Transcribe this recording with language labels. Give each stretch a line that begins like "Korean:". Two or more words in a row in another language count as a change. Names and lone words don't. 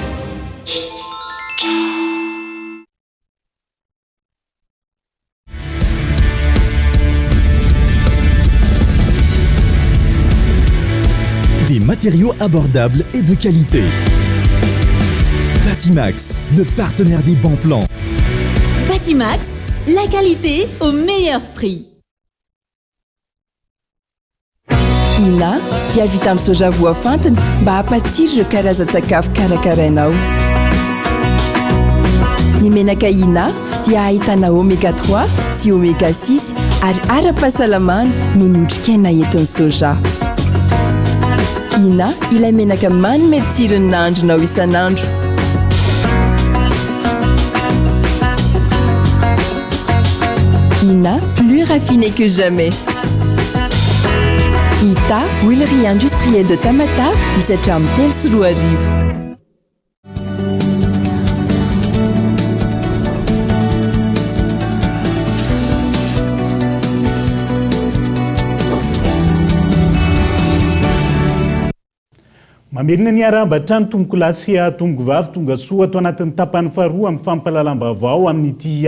French: Des matériaux abordables et de qualité. Batimax, le partenaire des bons plans. Batimax, la qualité au meilleur prix.
Malagasy: Ina dia vita amin'ny soja voafantina mba hampatsiro ireo karazan-tsakafo karakarainao. Ny menaka Ina dia ahitana oméga 3 sy oméga 6 ary ara-pahasalamana no notrikaina entin'ny soja. Ina ilay menaka manome tsirony nandronao isanandro. Ina,
French: plus raffiné que jamais.
Malagasy: Ita,
French: huilerie industrielle de Tamatave,
Malagasy: misatra amin'ny telo sy roa arivo. Mamerina ny araham-batrany tomboko lasy tomboko vavy tonga soa ato anatin'ny tapany faharoa amin'ny fampalalam-baovao amin'ity